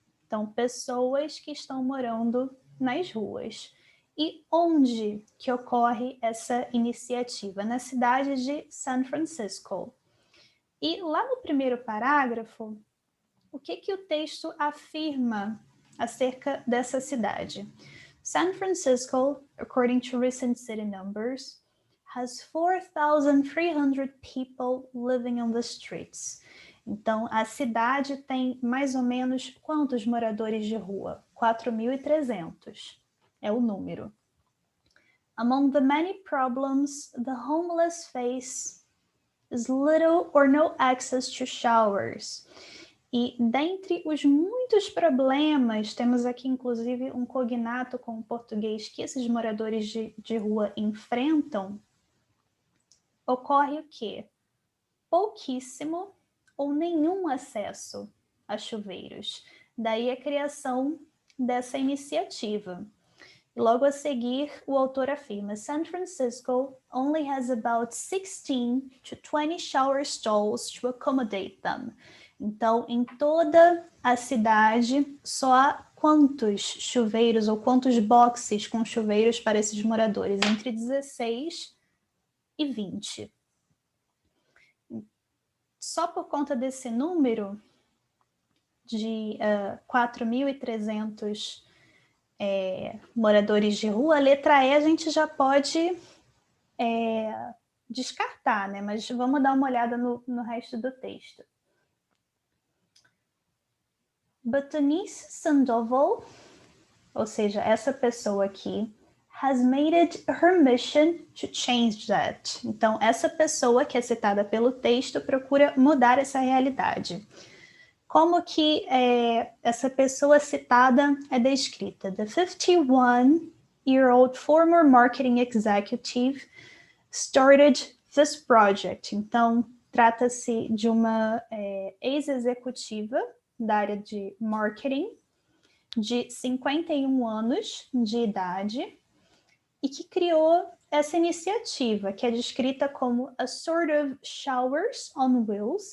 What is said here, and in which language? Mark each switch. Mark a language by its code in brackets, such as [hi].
[pt] Então, pessoas que estão morando nas ruas. E onde que ocorre essa iniciativa? Na cidade de San Francisco. E lá no primeiro parágrafo, o que o texto afirma acerca dessa cidade? [en] San Francisco, according to recent city numbers, has 4,300 people living on the streets. [pt] Então, a cidade tem mais ou menos quantos moradores de rua? 4.300 é o número. [en] Among the many problems the homeless face is little or no access to showers. [pt] E dentre os muitos problemas, temos aqui inclusive um cognato com o português que esses moradores de rua enfrentam, ocorre o quê? Pouquíssimo ou nenhum acesso a chuveiros. Daí a criação dessa iniciativa. E logo a seguir, o autor afirma: [en] San Francisco only has about 16 to 20 shower stalls to accommodate them. [pt] Então, em toda a cidade, só há quantos chuveiros ou quantos boxes com chuveiros para esses moradores? Entre 16 e 20. Só por conta desse número de 4.300 moradores de rua, a letra E a gente já pode descartar, né? Mas vamos dar uma olhada no resto do texto. [en] Bernice Sandoval, [pt] ou seja, essa pessoa aqui, [en] has made it her mission to change that. [pt] Então, essa pessoa que é citada pelo texto procura mudar essa realidade. Como que essa pessoa citada é descrita? [en] The 51-year-old former marketing executive started this project. [pt] Então, trata-se de uma ex-executiva da área de marketing, de 51 anos de idade, e que criou essa iniciativa, que é descrita como [en] a sort of showers on wheels.